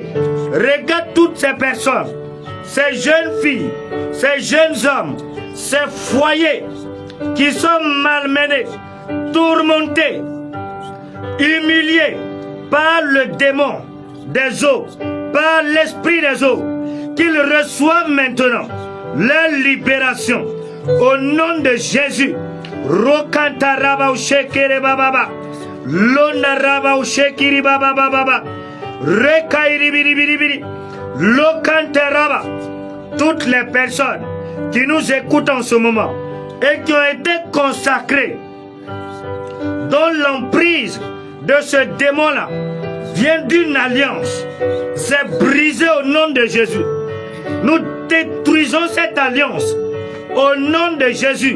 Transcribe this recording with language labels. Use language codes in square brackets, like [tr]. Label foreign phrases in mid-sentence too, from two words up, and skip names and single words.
[fr] Regarde toutes ces personnes, ces jeunes filles, ces jeunes hommes, ces foyers qui sont malmenés, tourmentés, humiliés par le démon des eaux, par l'esprit des eaux, qu'ils reçoivent maintenant leur libération au nom de Jésus. Rokantaraba ushekere bababa, lonaraba ushekiri bababa baba, rekairi biribiribiri, lokantaraba. Toutes les personnes qui nous écoutent en ce moment et qui ont été consacrées dans l'emprise de ce démon-là vient d'une alliance. C'est brisé au nom de Jésus. Nous détruisons cette alliance au nom de Jésus.